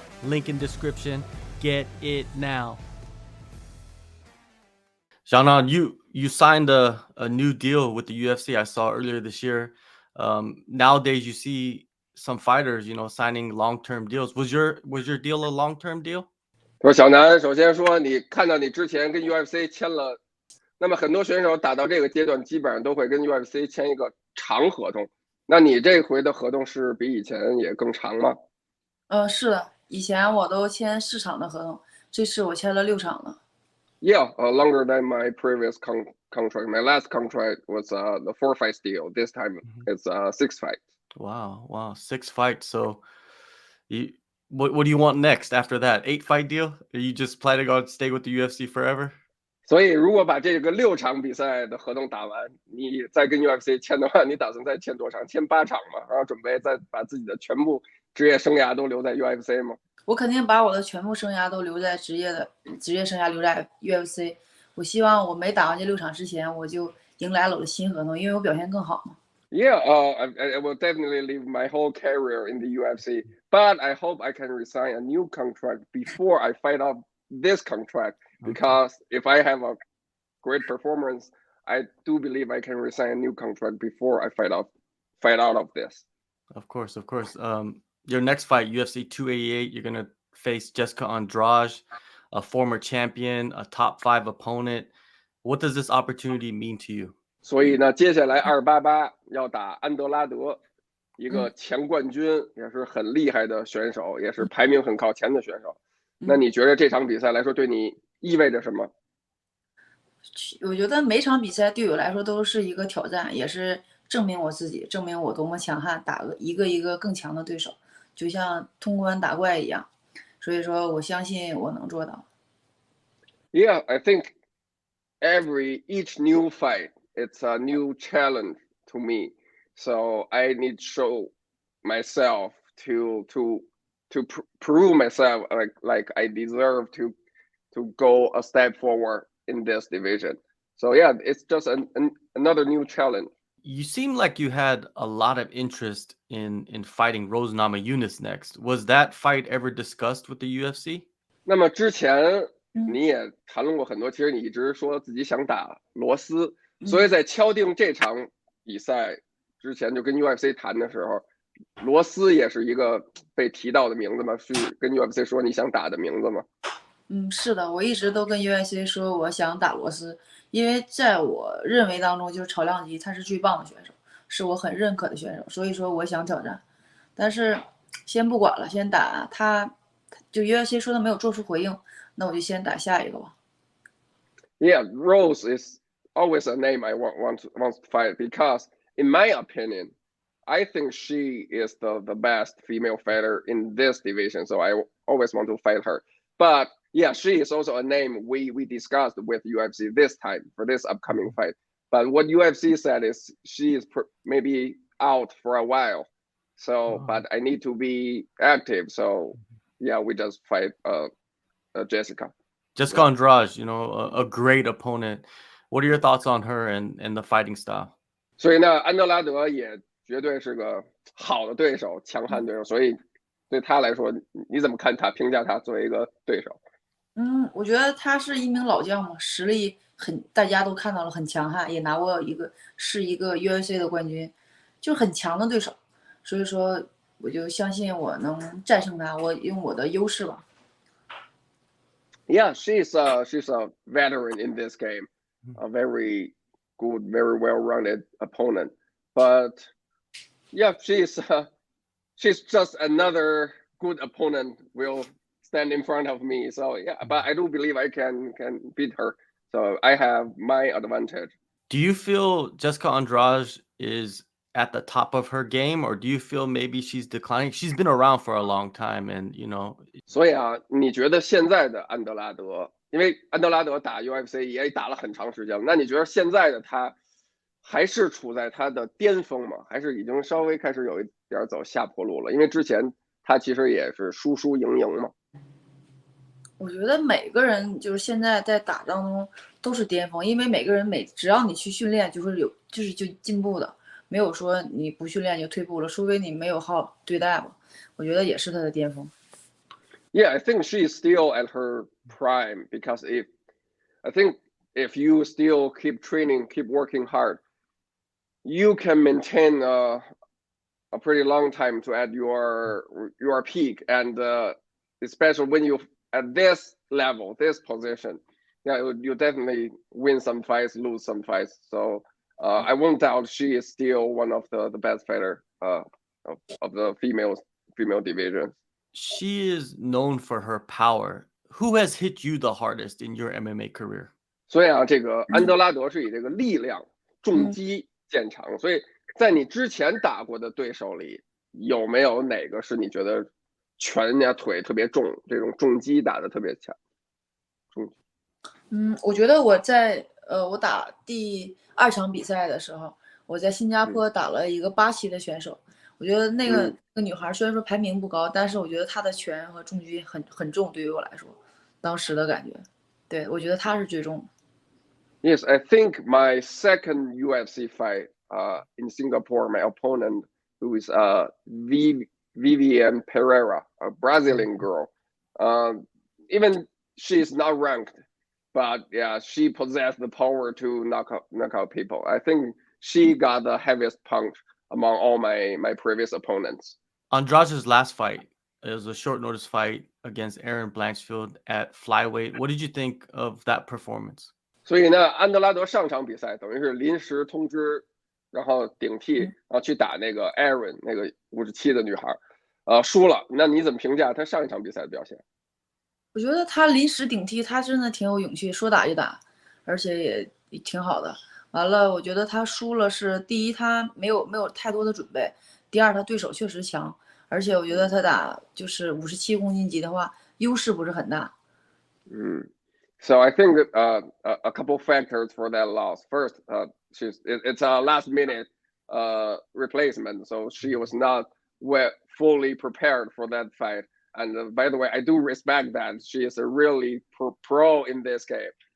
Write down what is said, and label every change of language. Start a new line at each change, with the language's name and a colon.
English: Link in description. Get it now. Xiaonan, you signed a new deal with the UFC. I saw earlier this year. Nowadays, you see some fighters, signing long-term deals. Was your deal a long-term deal?
Chinese: 说小南，首先说你看到你之前跟 UFC 签了，那么很多选手打到这个阶段，基本上都会跟 UFC 签一个长合同。那你这回的合同是比以前也更长吗？是的，以前我都签4场的合同，这次我签了6场了。
English: Yeah, longer than my previous contract. My last contract was the 4 fights deal. This time it's 6 fights. Wow, 6 fights. So, what do you want next after that? 8 fight deal? Are you just planning on stay with the UFC forever?
Chinese: 所以如果把这个6场比赛的合同打完，你再跟 UFC 签的话，你打算再签多长？签8场吗？然后准备再把自己的全部职业生涯都留在 UFC 吗？我肯定把我的全部生涯都留在职业生涯留在 UFC。我希望我没打完这6场之前，我就迎来了我的新合同，因为我表现更好嘛。
English: Yeah, I will definitely leave my whole career in the UFC, but I hope I can resign a new contract before I fight off this contract. Because if I have a great performance, I do believe I can resign a new contract before I fight out of this. Of course. Your next fight, UFC 288, you're gonna face Jessica Andrade, a former champion, a top 5 opponent. What does this opportunity mean to you?
Chinese: 所以呢，接下来288要打安德拉德，一个前冠军，也是很厉害的选手，也是排名很靠前的选手。那你觉得这场比赛来说对你意味着什么？我觉得每场比赛对我来说都是一个挑战，也是证明我自己，证明我多么强悍，打一个更强的对手，就像通关打怪一样。所以说我相信我能做到。
English: Yeah, I think each new fight, it's a new challenge to me. So I need to show myself to prove myself like I deserve to go a step forward in this division. So yeah, it's just another new challenge. You seem like you had a lot of interest in fighting Rose Namajunas next. Was that fight ever discussed with the UFC?
Chinese: 那么之前你也谈论过很多，其实你一直说自己想打罗斯，所以在敲定这场比赛之前，就跟 UFC 谈的时候，罗斯也是一个被提到的名字吗？是跟 UFC 说你想打的名字吗？是的，我一直都跟 UFC 说我想打罗斯，因为在我认为当中，就是超量级他是最棒的选手，是我很认可的选手，所以说我想挑战。但是先不管了，先打他，就 UFC 说他没有做出回应，那我就先打下一个吧。
English: Yeah, Rose is always a name I want to fight because, in my opinion, I think she is the best female fighter in this division. So I always want to fight her. But yeah, she is also a name we discussed with UFC this time for this upcoming fight. But what UFC said is she is maybe out for a while. So, but I need to be active. So, yeah, we just fight Jessica. Jessica Andrade, a great opponent. What are your thoughts on her and the fighting style?
Chinese: 所以呢，安德拉德也绝对是个好的对手，强悍对手。所以对他来说，你怎么看他？评价他作为一个对手？我觉得他是一名老将嘛，实力大家都看到了，很强悍，也拿过一个 UFC 的冠军，就是很强的对手。所以说，我就相信我能战胜他，我用我的优势吧。
English: Yeah, she's a veteran in this game, a very good, very well-rounded opponent. But yeah, she's just another good opponent will stand in front of me. So yeah, but I do believe I can beat her. So I have my advantage. Do you feel Jessica Andrade is at the top of her game, or do you feel maybe she's declining? She's been around for a long time, and
Chinese: 所以啊，你觉得现在的安德拉德，因为安德拉德打 UFC 也打了很长时间了，那你觉得现在的他还是处在他的巅峰嘛，还是已经稍微开始有一点走下坡路了？因为之前他其实也是输输赢赢嘛。我觉得每个人就是现在在打当中都是巅峰，因为每个人只要你去训练，就会就进步的，没有说你不训练就退步了，除非你没有好对待吧。我觉得也是他的巅峰。
English: Yeah, I think she is still at her prime because I think if you still keep training, keep working hard, you can maintain a pretty long time to at your peak, and especially when you at this level, this position, yeah, you definitely win some fights, lose some fights. So I won't doubt she is still one of the best fighter of the female division. She is known for her power. Who has hit you the hardest in your MMA career?
Chinese: 所以啊，这个安德拉德是以这个力量重击见长，所以在你之前打过的对手里，有没有哪个是你觉得拳呀腿特别重，这种重击打的特别强？我觉得我打第2场比赛的时候，我在新加坡打了一个巴西的选手。我觉得那个女孩虽然说排名不高，但是我觉得她的拳和重击很重，对于我来说，当时的感觉，对我觉得她是最重的。
English: Yes, I think my second UFC fight in Singapore, my opponent, who is Vivian Pereira, a Brazilian girl. Even she is not ranked, but yeah, she possessed the power to knock out people. I think she got the heaviest punch among all my previous opponents. Andrade's last fight, it was a short notice fight against Aaron Blanchfield at flyweight. What did you think of that performance?
Chinese: 所以呢，安德拉德上场比赛等于是临时通知，然后顶替，然后去打那个 Aaron 那个57的女孩，输了。那你怎么评价他上一场比赛的表现？我觉得他临时顶替，他真的挺有勇气，说打就打，而且也挺好的。完了，我觉得他输了是第一，他没有太多的准备；第二，他对手确实强，而且我觉得他打就是57公斤级的话，优势不是很大。
English: So I think a couple factors for that loss. First, it's a last minute replacement, so she was not fully prepared for that fight. And by the way, I do respect that she is a really pro in this game.